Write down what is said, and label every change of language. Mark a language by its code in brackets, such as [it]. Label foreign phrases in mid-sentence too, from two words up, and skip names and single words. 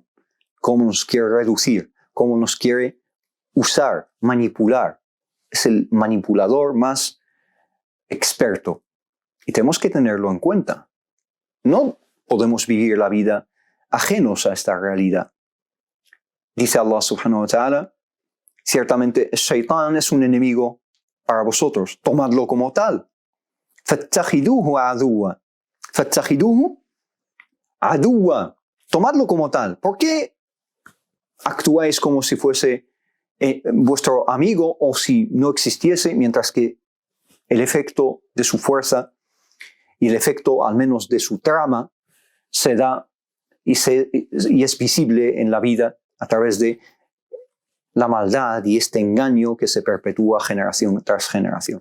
[es] Cómo nos quiere reducir, cómo nos quiere usar, manipular. Es el manipulador más experto. Y tenemos que tenerlo en cuenta. No podemos vivir la vida ajenos a esta realidad. Dice [ar] الله سبحانه وتعالى, [es] ciertamente el Shaitán es un enemigo para vosotros. Tomadlo como tal. [ar] فَاتَّخِذُوهُ عَدُوًّا. فَاتَّخِذُوهُ عَدُوًّا. [es] Tomadlo como tal. ¿Por qué actuáis como si fuese vuestro amigo o si no existiese, mientras que el efecto de su fuerza y el efecto al menos de su trama se da y es visible en la vida a través de la maldad y este engaño que se perpetúa generación tras generación?